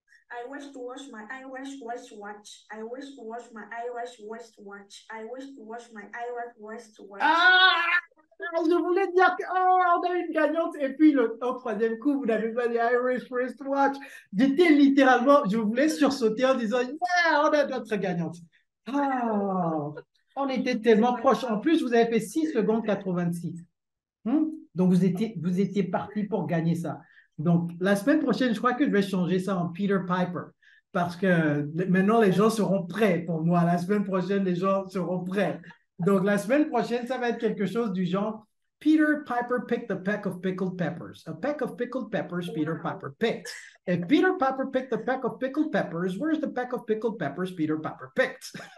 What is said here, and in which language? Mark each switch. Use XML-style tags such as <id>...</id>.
<en>I wish to wash my Irish wristwatch. I wish to wash my Irish wristwatch. I wish to wash my Irish wristwatch. Ah!</en> <fr>Je voulais dire qu'on a une gagnante et puis au troisième coup, vous n'avez pas dit Irish wristwatch. J'étais littéralement, je voulais sursauter en disant yeah, on a notre gagnante. Ah, on était tellement proches. En plus, vous avez fait 6 secondes 86. Donc, vous étiez parti pour gagner ça. Donc, la semaine prochaine, je crois que je vais changer ça en Peter Piper. Parce que maintenant, les gens seront prêts pour moi. La semaine prochaine, les gens seront prêts. Donc, la semaine prochaine, ça va être quelque chose du genre</fr> <en>Peter Piper picked a peck of pickled peppers. A peck of pickled peppers Peter Piper picked. If Peter Piper picked a peck of pickled peppers, where's the peck of pickled peppers Peter Piper picked?</en>